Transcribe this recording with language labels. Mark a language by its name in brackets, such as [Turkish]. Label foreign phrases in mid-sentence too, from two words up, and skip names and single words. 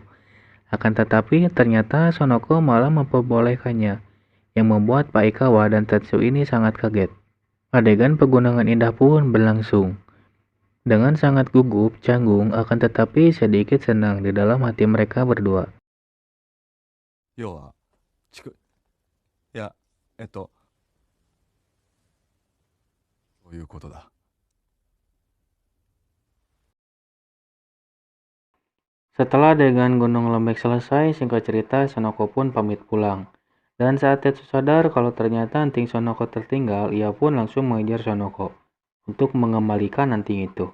[Indonesian] Akan tetapi ternyata Sonoko malah memperbolehkannya, yang membuat Pak Aikawa dan Tetsu ini sangat kaget. Adegan pegunungan indah pun berlangsung. Dengan sangat gugup, canggung, akan tetapi sedikit senang di dalam hati mereka berdua. [Japanese] 要は、いや、そういうことだ。 [Indonesian] Setelah adegan Gunung Lembek selesai, singkat cerita Sonoko pun pamit pulang. Dan saat Tetsu sadar kalau ternyata anting Sonoko tertinggal, ia pun langsung mengejar Sonoko untuk mengembalikan anting itu.